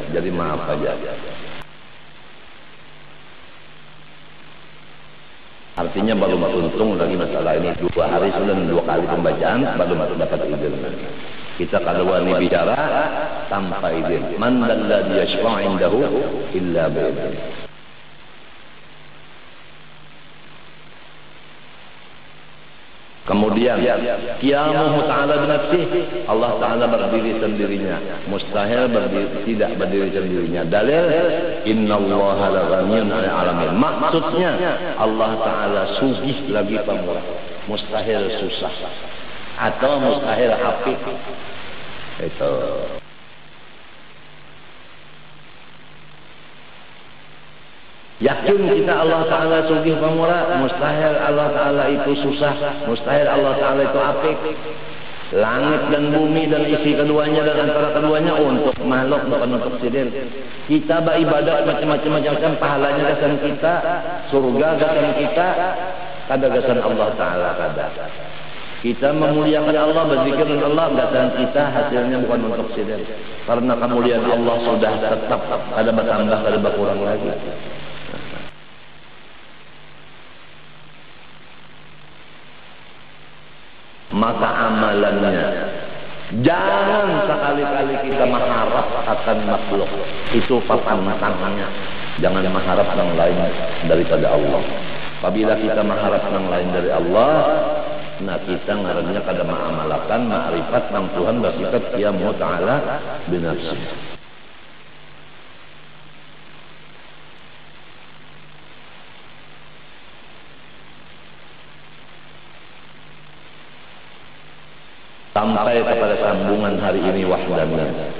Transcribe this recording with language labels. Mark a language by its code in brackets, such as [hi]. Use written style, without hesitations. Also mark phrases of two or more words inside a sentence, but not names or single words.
[id] Jadi maaf saja. Artinya baru untung lagi masalah ini 2 hari sudah 2 kali pembacaan baru dapat izin. Kita kalau wani bicara tanpa izin. [ar] من ذا الذي يشفع عنده إلا بإذنه. [id] Kemudian [ar] قيامه تعالى بنفسه, [id] Allah Ta'ala berdiri sendirinya, mustahil tidak berdiri sendirinya. [ar] دليل إن الله لغني عن العالمين. [id] Maksudnya Allah Ta'ala sugih lagi pemurah, mustahil susah atau mustahil apik. Itu yakin kita Allah Ta'ala sugih pemurah, mustahil Allah Ta'ala itu susah, mustahil Allah Ta'ala itu apik. Langit dan bumi dan isi keduanya dan antara keduanya untuk makhluk, bukan untuk sidin. [bjn] Kita beribadat macam-macam, pahalanya gasan kita, surga gasan kita, kada gasan Allah Ta'ala kada. [id] Kita memuliakan Allah, berzikir dengan Allah, bacaan kita hasilnya bukan untuk sidir. Karena kemuliaan Allah sudah tetap, ada bertambah, ada berkurang lagi. Maka amalannya, jangan sekali-kali kita mengharap akan makhluk. Itu papan tangannya. Jangan mengharap yang lain daripada Allah. Apabila kita mengharap yang lain dari Allah, [bjn] nah kita ngarannya kada ma'amalakan ma'rifat ng Tuhan bersifat [ar] قيام تعالى بنفسه. [id] Sampai kepada sambungan hari ini wahdaniyah.